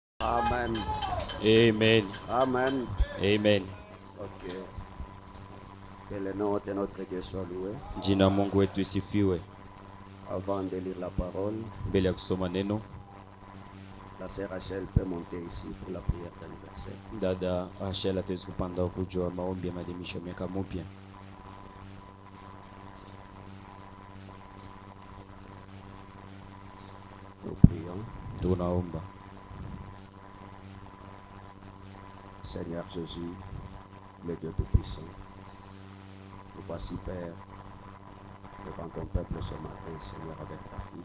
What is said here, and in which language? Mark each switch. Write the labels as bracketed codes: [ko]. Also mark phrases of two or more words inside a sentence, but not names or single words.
[fr] Amen. Amen. Amen. Amen. Ok. Que le nom de notre Dieu soit loué. [sw] Jina Mungu wetu isifiwe. [fr] Avant de lire la parole, [sw] Mbele ya kusoma neno, [fr] la sœur Rachel peut monter ici pour la prière d'anniversaire. [sw] dada Ashel ataweza kupanda kujua maombi ya maadhimisho ya miaka mpya. [fr] Nous prions. [sw] Tunaomba. [fr] Seigneur Jésus, le Dieu Tout-Puissant, nous voici, Père, devant ton peuple ce matin, Seigneur, avec ta fille.